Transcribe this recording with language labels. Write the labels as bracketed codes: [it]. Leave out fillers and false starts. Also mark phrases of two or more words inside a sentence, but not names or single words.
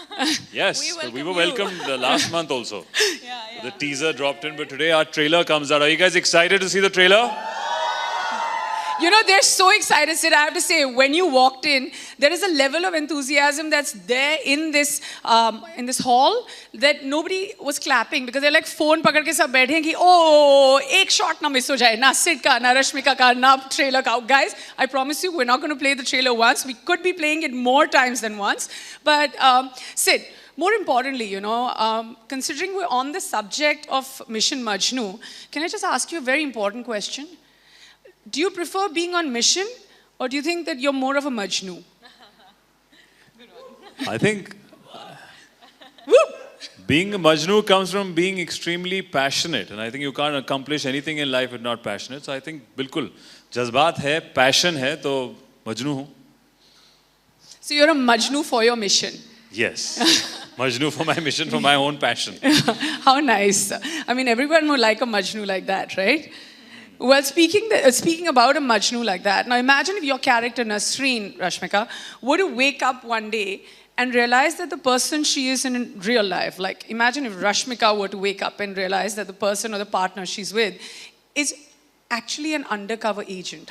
[en] Yes, we were welcomed last month also. The teaser dropped in, but today our trailer comes out. Are you guys excited to see the trailer? You know, they're so excited, Sid. I have to say, when you walked in, there is a level of enthusiasm that's there in this hall that nobody was clapping because they're like [hi] फ़ोन पकड़ के सब बैठे हैं कि ओह एक शॉट ना मिस हो जाए, ना सिड का, ना रश्मिका का, ना ट्रेलर का. [en] Guys, I promise you, we're not going to play the trailer once. We could be playing it more times than once. But Sid, more importantly, you know, considering we're on the subject of Mission Majnu, can I just ask you a very important question? Do you prefer being on mission, or do you think that you're more of a Majnu? I think being a Majnu comes from being extremely passionate, and I think you can't accomplish anything in life if not passionate. So I think, [hi] बिल्कुल, जज्बात है, passion है, तो Majnu हूँ. [en] So you're a Majnu for your mission. Yes, Majnu for my mission, for my own passion. How nice. I mean, everyone would like a Majnu like that, right? Well, speaking about a Majnu like that, now imagine if your character Nasreen, Rashmika, were to wake up one day and realize that the person she is in real life, like imagine if Rashmika were to wake up and realize that the person or the partner she's with is actually an undercover agent.